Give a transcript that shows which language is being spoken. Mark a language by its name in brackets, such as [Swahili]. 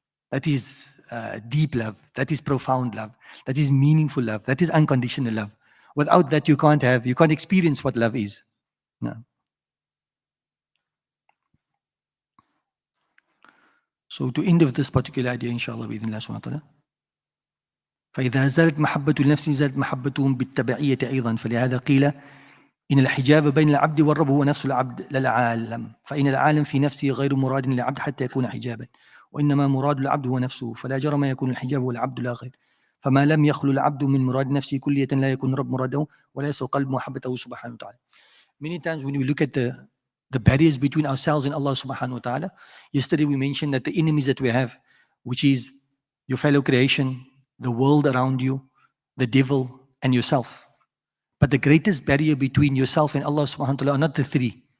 [English] That is deep love. That is profound love. That is meaningful love. That is unconditional love. Without that, you can't experience what love is. No. So to end of this particular idea, inshallah, [Arabic] بإذن الله سبحانه وتعالى. فإذا زالت محبة النفس زالت محبتهم بالتبعية أيضا، فلهذا قيل إن الحجاب بين العبد والرب هو نفس العبد لا العالم، فإن العالم في نفسه غير مراد للعبد حتى يكون حجابا، وإنما مراد العبد هو نفسه، فلا جرم يكون الحجاب هو العبد لا غير، فما لم يخلو العبد من مراد نفسه كلية لا يكون رب مراده ولا يسوى قلب محبته سبحانه وتعالى. [English] Many times when we look at the barriers between ourselves and Allah subhanahu wa ta'ala, yesterday we mentioned that the enemies that we have, which is your fellow creation, the world around you, the devil, and yourself. But the greatest barrier between yourself and Allah subhanahu wa ta'ala are not the three.